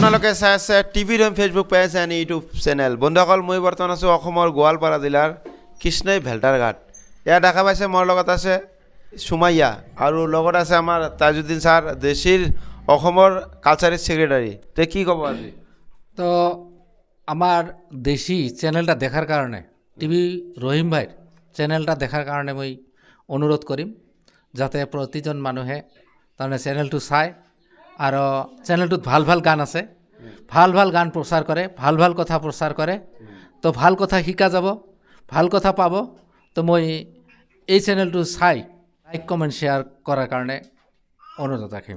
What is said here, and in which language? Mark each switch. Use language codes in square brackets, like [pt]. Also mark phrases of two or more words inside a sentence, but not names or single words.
[as] আপোনালোকে চাই আছে টিভি ৰম [en] Facebook page and YouTube channel. [as] বন্ধুসকল, মই বৰ্তমান আছোঁ অসমৰ গোৱালপাৰা জিলাৰ কৃষ্ণই ভেল্টাৰ ঘাট। ইয়াত দেখা পাইছে মোৰ লগত আছে সুমাইয়া আৰু লগত আছে আমাৰ তাজউদ্দিন ছাৰ, দেশীৰ অসমৰ [en] cultural secretary. [as] তো কি কব আজি? তো [bn] আমার দেশি চ্যানেলটা দেখার কারণে টিভি রহিম ভাইর চ্যানেলটা দেখার কারণে [as] মই অনুরোধ করিম যাতে প্রতিজন মানুহে তাৰমানে চ্যানেলটো চায় আৰু চ্যানেলটোত ভাল ভাল গান আছে, ভাল ভাল গান প্ৰচাৰ কৰে, ভাল ভাল কথা প্ৰচাৰ কৰে। তো ভাল কথা শিকা যাব, ভাল কথা পাব। তো মই এই চ্যানেলটো চাই [en] like comment share [as] কৰাৰ কাৰণে অনুৰোধ ৰাখিম।